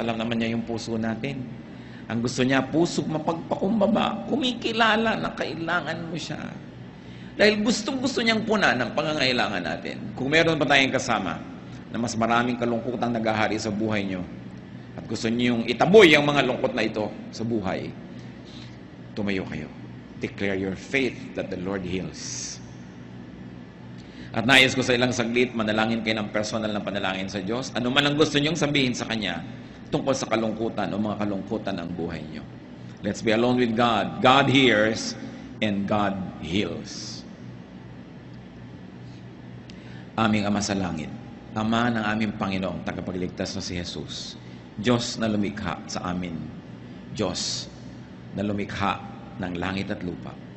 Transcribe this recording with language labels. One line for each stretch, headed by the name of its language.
Filipino: Alam naman niya yung puso natin. Ang gusto niya, pusong mapagpakumbaba, kumikilala na kailangan mo siya. Dahil gustong-gusto niyang punan ang pangangailangan natin. Kung meron pa tayong kasama na mas maraming kalungkutang naghahari sa buhay niyo, at gusto niyong itaboy ang mga lungkot na ito sa buhay, tumayo kayo.
English: Declare your faith that the Lord heals.
Filipino: At nais ko sa ilang saglit, manalangin kayo ng personal na panalangin sa Diyos. Ano man ang gusto niyong sabihin sa Kanya tungkol sa kalungkutan o mga kalungkutan ng buhay niyo.
English: Let's be alone with God. God hears and God heals.
Filipino: Aming Ama sa langit, Ama ng aming Panginoong tagapagligtas na si Jesus, Diyos na lumikha sa amin, Diyos na lumikha ng langit at lupa.